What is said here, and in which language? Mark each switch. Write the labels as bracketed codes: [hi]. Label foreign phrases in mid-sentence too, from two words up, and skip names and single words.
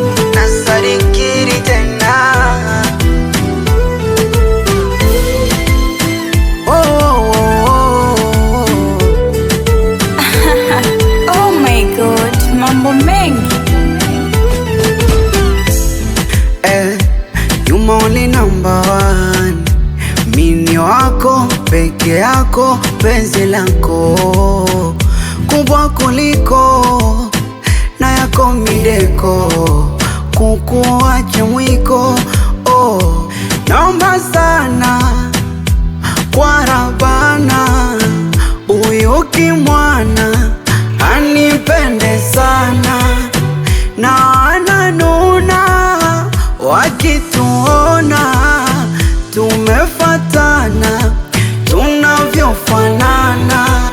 [sw] Nasarikiri tena. Oh, oh, oh, oh. [en] Oh my God, [sw] mambo mengi. [en] Eh, you my only number one. [sw] Mi ni wako, peke yako, penzi lako kubwa kuliko na yako mideko, kukuacha mwiko. Oh, naomba sana kwa Rabana, huyu kimwana anipende sana, na ananuna wakituona tumefatana, tunavyofanana.